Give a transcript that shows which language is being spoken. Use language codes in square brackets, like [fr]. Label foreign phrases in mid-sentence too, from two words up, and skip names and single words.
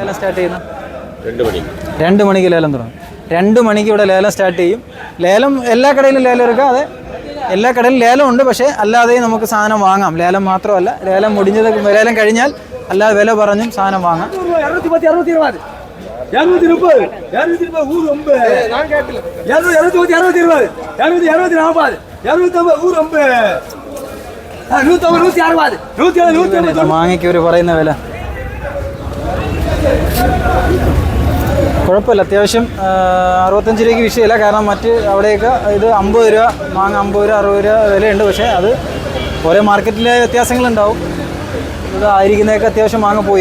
[ml] ലേലം സ്റ്റാർട്ട് ചെയ്യുന്നത് 2 മണിക്ക് ലേലം തുടങ്ങും. 2 മണിക്ക് ഇവിടെ ലേലം സ്റ്റാർട്ട് ചെയ്യും. ലേലം എല്ലാ കടയിലും ലേലം എടുക്കാം. അതെ, എല്ലാ കടയിലും ലേലം ഉണ്ട്. പക്ഷേ അല്ലാതെയും നമുക്ക് സാധനം വാങ്ങാം. ലേലം മാത്രമല്ല, ലേലം ലേലം കഴിഞ്ഞാൽ അല്ലാതെ വില പറഞ്ഞും സാധനം വാങ്ങാം. [ta] 210, 60, 230, 230 ஊர் ரொம்ப. நான் கேட்கல. 220, 60, 220, 40, 250 ஊர் ரொம்ப. 150, 160, 170. [ml] മാങ്ങയ്ക്ക് ഒരു പറയുന്ന വില കുഴപ്പമില്ല. അത്യാവശ്യം 65 രൂപയ്ക്ക് വിഷയമില്ല. കാരണം മറ്റ് അവിടെയൊക്കെ ഇത് 50 രൂപ മാങ്ങ, 50 രൂപ, 60 രൂപ വിലയുണ്ട്. പക്ഷേ അത് ഓരോ മാർക്കറ്റിലെ വ്യത്യാസങ്ങളുണ്ടാവും. ഇത് ആയിരിക്കുന്നതൊക്കെ അത്യാവശ്യം മാങ്ങ പോയി.